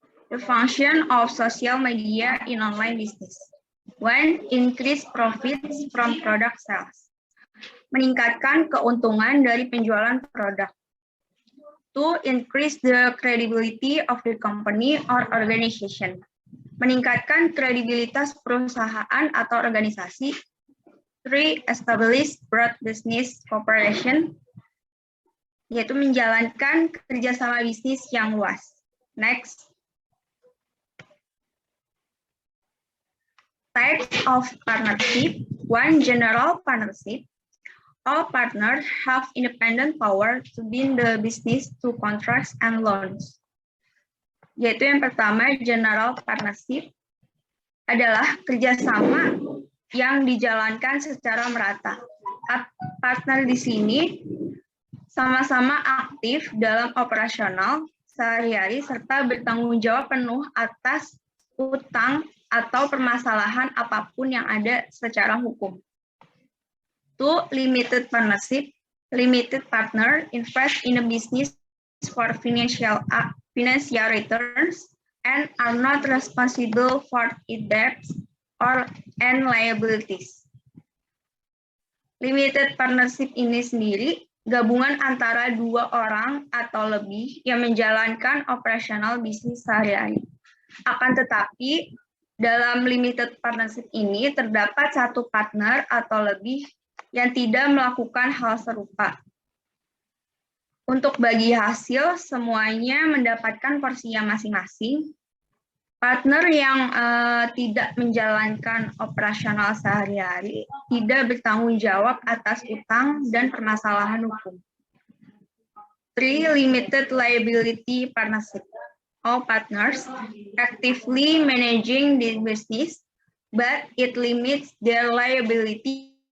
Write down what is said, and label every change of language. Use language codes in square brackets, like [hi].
[en] The function of social media in online business. 1. Increase profits from product sales. [id] Meningkatkan keuntungan dari penjualan produk. 2. [en] Increase the credibility of the company or organization. [id] Meningkatkan kredibilitas perusahaan atau organisasi. 3. [en] Establish broad business cooperation, [id] yaitu menjalankan kerjasama bisnis yang luas. Next. [en] Types of partnership. 1. General partnership. All partners have independent power to bind the business to contracts and loans. [id] Yaitu yang pertama, general partnership adalah kerjasama yang dijalankan secara merata. Partner di sini sama-sama aktif dalam operasional sehari-hari serta bertanggung jawab penuh atas utang atau permasalahan apapun yang ada secara hukum. [en] 2. Limited partnership. Limited partner invest in a business for financial returns and are not responsible for its debts and liabilities. [id] Limited partnership ini sendiri gabungan antara dua orang atau lebih yang menjalankan operasional bisnis sehari-hari. Akan tetapi, dalam limited partnership ini terdapat satu partner atau lebih yang tidak melakukan hal serupa. Untuk bagi hasil, semuanya mendapatkan porsinya masing-masing. Partner yang tidak menjalankan operasional sehari-hari tidak bertanggung jawab atas utang dan permasalahan hukum. 3. [en] Limited liability partnership. All partners actively managing the business, but it limits their liability.